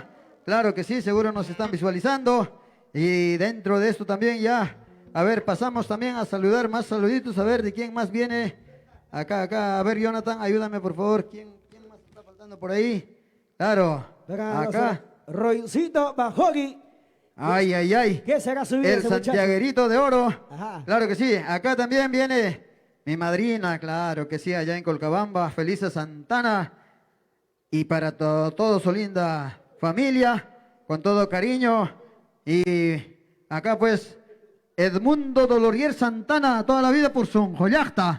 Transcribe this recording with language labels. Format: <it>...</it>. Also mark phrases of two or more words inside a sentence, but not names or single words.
<es>Claro que sí, seguro nos están visualizando. Y dentro de esto también ya, a ver, pasamos también a saludar más saluditos, a ver de quién más viene. Acá, a ver, Jonathan, ayúdame por favor. ¿Quién más está faltando por ahí? Claro, acá. Roycito Bajogi. Ay, ay, ay. ¿Qué será su vida El ese muchacho? santiaguerito de oro. Ajá. Claro que sí. Acá también viene mi madrina, claro que sí, allá en Colcabamba, Felisa Santana. Y para toda su linda familia, con todo cariño. Y acá pues, Edmundo Dolorier Santana, toda la vida por su joyacta.</es>